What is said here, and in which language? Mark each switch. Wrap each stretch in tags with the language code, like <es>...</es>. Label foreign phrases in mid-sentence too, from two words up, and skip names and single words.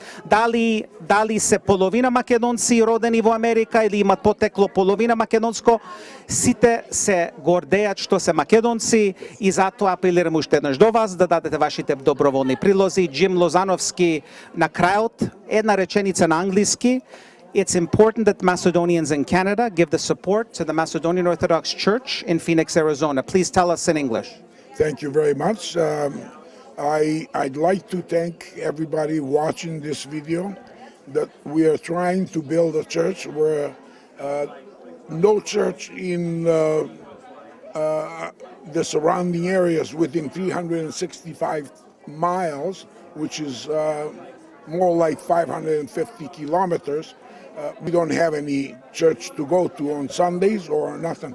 <mk>Дали се половина македонци родени во Америка или имат потекло половина македонско, сите се гордеат што се македонци и затоа апелирам уште еднаш до вас да дадете вашите доброволни прилози. Джим Лозановски на крајот, една реченица на англиски.</mk> <en>It's important that Macedonians in Canada give the support to the Macedonian Orthodox Church in Phoenix, Arizona. Please tell us in English. Thank you very much. I'd like to thank everybody watching this video, that we are trying to build a church where no church in the surrounding areas within 365 miles, which is more like 550 kilometers, we don't have any church to go to on Sundays or nothing.</en>